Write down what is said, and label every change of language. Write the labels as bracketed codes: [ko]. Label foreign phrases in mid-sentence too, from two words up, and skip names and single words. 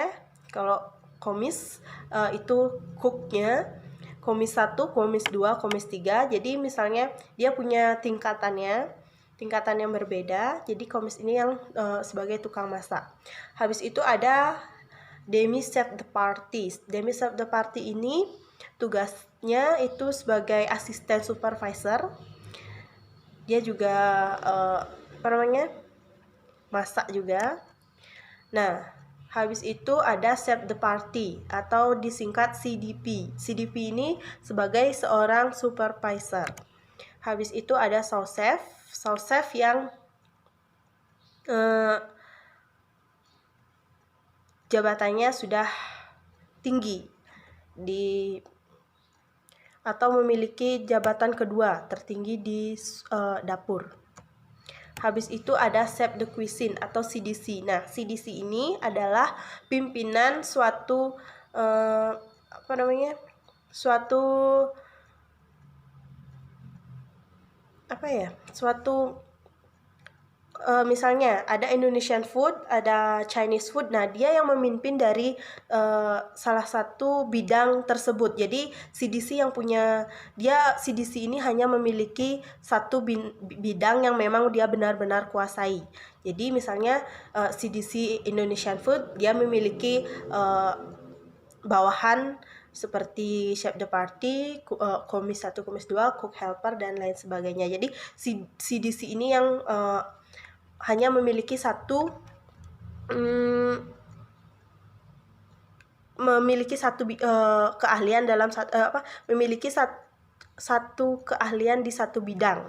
[id] Kalau komis itu cooknya. Komis 1, komis 2, komis 3. Jadi misalnya dia punya tingkatan yang berbeda. Jadi komis ini yang sebagai tukang masak. Habis itu ada [fr] demi chef de partie. Demi chef de partie [id] ini tugasnya itu sebagai asisten supervisor. Dia juga masak juga. Nah, habis itu ada [fr] chef de partie [id] atau disingkat CDP. CDP ini sebagai seorang supervisor. Habis itu ada [fr] sous chef. Sous chef [id] yang jabatannya sudah tinggi atau memiliki jabatan kedua tertinggi di dapur. Habis itu ada [fr] chef de cuisine [id] atau CDC. Nah, CDC ini adalah pimpinan suatu misalnya ada [en] Indonesian food, [id] ada [en] Chinese food. [id] Nah, dia yang memimpin dari salah satu bidang tersebut. Jadi CDC ini hanya memiliki satu bidang yang memang dia benar-benar kuasai. Jadi misalnya CDC [en] Indonesian food, [id] dia memiliki bawahan seperti [fr] chef de partie, [id] komis 1, komis 2, [en] cook helper [id] dan lain sebagainya. Jadi CDC ini yang hanya memiliki satu keahlian dalam memiliki satu keahlian di satu bidang.